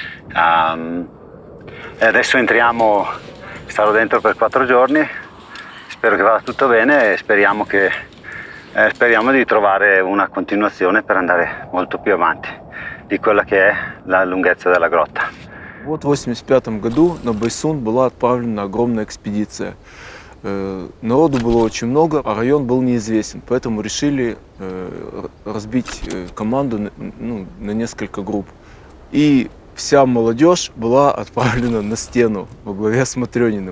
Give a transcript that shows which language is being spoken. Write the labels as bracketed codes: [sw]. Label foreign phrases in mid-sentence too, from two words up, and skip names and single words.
[it] E adesso entriamo, starò dentro per 4 giorni. Spero che vada tutto bene e speriamo di trovare una continuazione per andare molto più avanti di quella che è la lunghezza della grotta. [ru] Вот в 1985 году на Байсун была отправлена огромная экспедиция. Народу было очень много, а район был неизвестен, поэтому решили разбить команду на несколько групп. И вся молодежь была отправлена на стену во главе с Матрёниным.